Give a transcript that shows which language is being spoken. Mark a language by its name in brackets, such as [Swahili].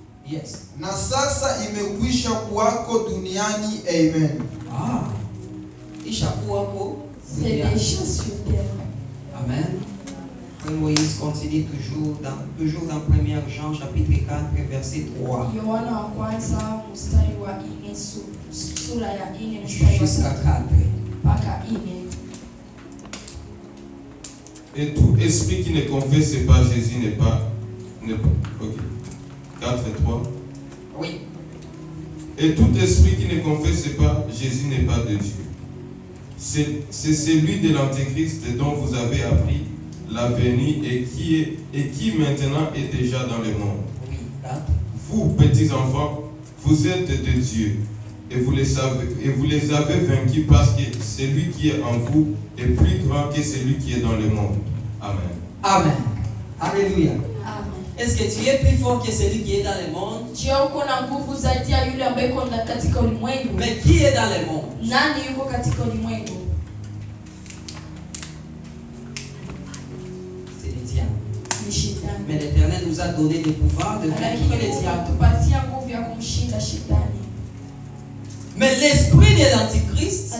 [English] Yes. [Swahili] na sasa imekwisha kuwako duniani. Amen. Ah, Ishakuwa ko. [French] C'est des choses sur terre. Amen. Frère Moïse continue toujours dans 1 Jean chapitre 4 verset 3 [Swahili] Yohana wa kwanza mstari wa 4, sura ya 4 mstari wa [French] jusqu'à 3 4. [Swahili] mpaka 4. [French] Et tout esprit qui ne confesse pas Jésus n'est pas. Ok. 4 et 3. Oui. Et tout esprit qui ne confesse pas Jésus n'est pas de Dieu. C'est celui de l'antéchrist dont vous avez appris la venue et qui maintenant est déjà dans le monde. Oui. 4. Vous, petits enfants, vous êtes de Dieu et vous les avez vaincus parce que celui qui est en vous est plus grand que celui qui est dans le monde. Amen. Amen. Alléluia. Amen. Est-ce que tu es plus fort que celui qui est dans le monde? [Swahili] Je uko na nguvu zaidi ya yule ambaye yuko katika ulimwengu. [French] Mais qui est dans le monde? [Swahili] Nani yuko katika ulimwengu? [French] C'est le diable. [Swahili] Ni shetani. [French] Mais l'Éternel nous a donné le pouvoir de vaincre [Swahili] Lakini [French] le [Swahili] Mungu [French] diable. [Swahili] atupatia nguvu ya kumshinda shetani. [French] Mais l'esprit de l'antichrist